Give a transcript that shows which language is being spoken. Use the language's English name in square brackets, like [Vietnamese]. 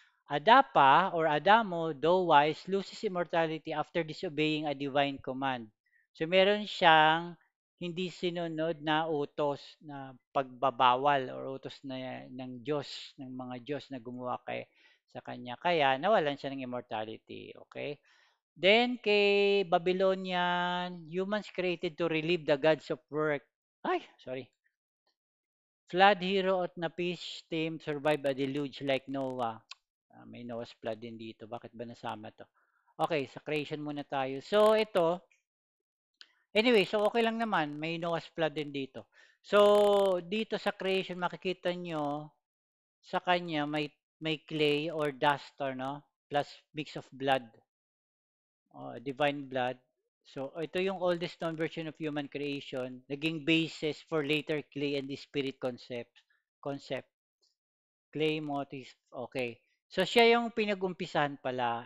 [English] Adapa or Adamo, though wise, loses immortality after disobeying a divine command. [Filipino] So meron siyang hindi sinunod na utos na pagbabawal or utos na ng Diyos, ng mga Diyos na gumawa sa kanya. Kaya nawalan siya ng immortality. Okay? [English] Then kay Babylonian, humans created to relieve the gods of work. Ay, sorry. Flood hero at na fish team survive a deluge like Noah. [Filipino] May [English] Noah's flood [Filipino] din dito. Bakit ba nasama to? Okay, sa creation muna tayo. So, ito, anyway, so okay lang naman. May [English] Noah's flood [Filipino] din dito. So, dito sa creation, makikita nyo, Sa kanya may [English] clay or dust or no, plus mix of blood, divine blood. [Filipino] So ito yung [English] oldest known version of human creation, naging basis for later clay and the spirit concept. Clay motif. Okay. [Filipino] So siya yung pinag-umpisahan pala.